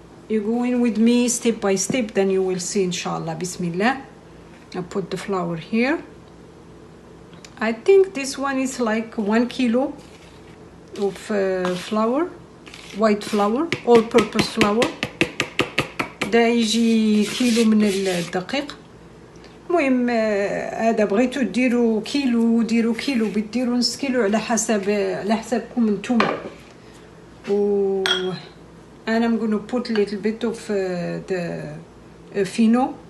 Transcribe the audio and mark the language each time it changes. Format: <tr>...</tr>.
<en>You going with me step by step, then you will see inshallah. Bismillah. I put the flour here. I think this one is like 1 kilo of flour, white flour, all-purpose flour.</en> <ar>ده يجي كيلو من الدقيق. المهم هذا بغيتو ديروا كيلو ديروا كيلو، بتديروا نص كيلو على حسابكم نتوما. و أنا</ar> <en>I'm gonna put a little bit of the fino.</en>